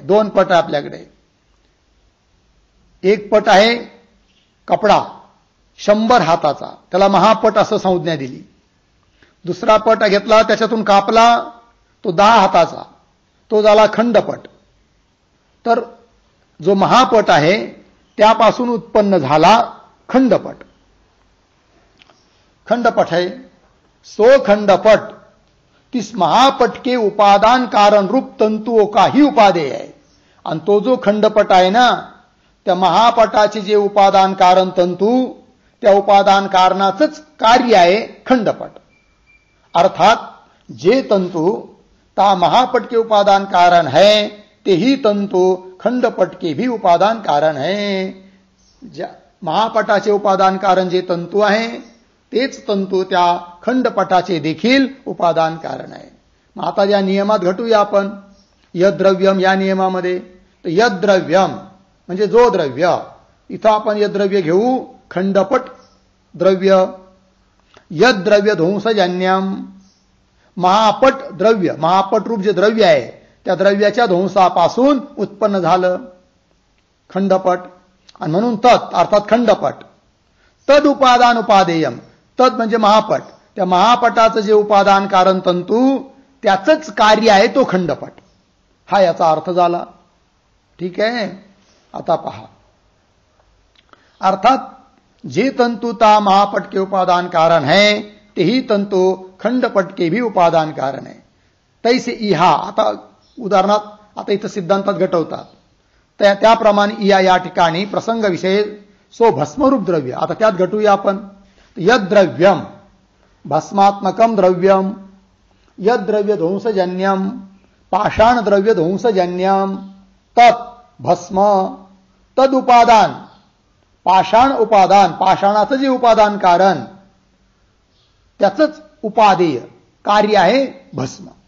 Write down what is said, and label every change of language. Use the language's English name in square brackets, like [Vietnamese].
[Marathi] 2 पट आहे आपल्याकडे. एक पट आहे कपडा 100 हाताचा, त्याला महापट असं संज्ञा दिली. दुसरा पट घेतला, त्याच्यातून कापला, तो 10 हाताचा, तो झाला खंडपट. तर जो महापट आहे त्यापासून उत्पन्न झाला खंडपट. [Hindi] खंडपट है सो खंडपट तिस महापट के उपादान कारण रूप तंतुओं का ही उपादेय है. [Marathi] आणि तो जो खंडपट आहे ना, त्या महापटाचे जे उपादान कारण तंतू, त्या उपादान कारणाचंच कार्य आहे खंडपट. [Hindi] अर्थात जे तंतु ता महापट के उपादान कारण है, ते ही तंतु खंडपट के भी उपादान कारण है. [Marathi] महापटाचे उपादान कारण जे तंतु आहे तेच तंतु त्या खंडपटाचे देखील उपादान कारण आहे. मग आता या नियमात घटूया आपण यद्द्रव्यम या नियमामध्ये. तर यद्द्रव्यम म्हणजे जो द्रव्य, इथं आपण यद्द्रव्य घेऊ खंडपट द्रव्य. यद्द्रव्य ध्वंसजन्यम, महापट द्रव्य, महापट रूप जे द्रव्य आहे त्या द्रव्याच्या ध्वंसापासून उत्पन्न झालं खंडपट. आणि म्हणून तत् अर्थात खंडपट. तद उपादान उपादेयम, तद म्हणजे महापट, त्या महापटाचं जे उपादान कारण तंतू त्याचंच कार्य आहे तो खंडपट. हा याचा अर्थ झाला. ठीक आहे. आता पहा, [Hindi] अर्थात जे तंतु ता महापट के उपादान कारण है, तेही तंतु खंडपट के भी उपादान कारण है. [Marathi] तैसे इहा, आता उदाहरणात आता इथं सिद्धांतात घटवतात, त्याप्रमाणे इया या ठिकाणी [Hindi] प्रसंग विषय सो भस्मरूप द्रव्य. [Marathi] आता त्यात घटूया आपण. यद्द्रव्यम भस्मात्मकम द्रव्यम, यद्द्रव्य ध्वंसजन्यम पाषाण द्रव्य ध्वंसजन्यम, तत् भस्म, तद उपादान पाषाण उपादान, पाषाणाचं जे उपादान कारण त्याचंच उपादेय कार्य आहे भस्म.